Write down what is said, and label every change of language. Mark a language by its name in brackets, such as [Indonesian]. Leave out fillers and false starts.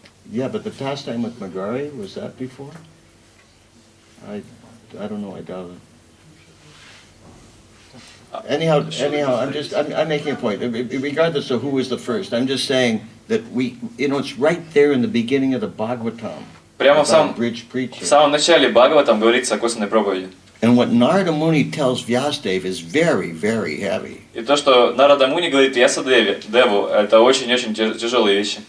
[English] Yeah, but the pastime with Mrigari, was that before? I don't know, I doubt it. Anyhow, I'm making a point. Regardless of who was the first, I'm just saying that it's right there in the beginning of the Bhagavatam. [Russian] Прямо в [English] bridge preaching. [Russian] самом начале Бхагаватам говорится о косвенной проповеди. [English] And what Narada Muni tells Vyasadeva is very, very heavy. [Russian] И то, что Нарада Муни говорит Вьясадеву, это очень-очень тяжелые вещи.